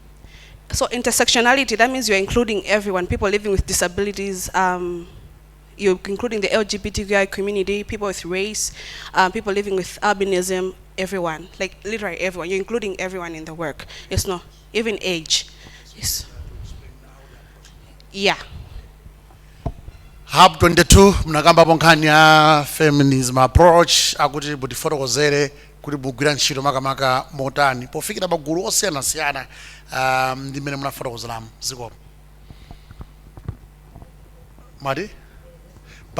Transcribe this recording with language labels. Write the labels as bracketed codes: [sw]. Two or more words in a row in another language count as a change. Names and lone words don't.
[en] So intersectionality, that means you're including everyone, people living with disabilities, you're including the LGBTQI community, people with race, people living with albinism, everyone, like literally everyone. You're including everyone in the work. Yes, no, even age. Yes. Yeah. [ny] Hub 22 mnakamba ponkhani ya [en] feminism approach [ny] akuti butifotokozere kuti mugwira ntchito makamaka motani pofikira magulu osiyanasiyana ndi mmene munafotokozeramu zikomo. Madi?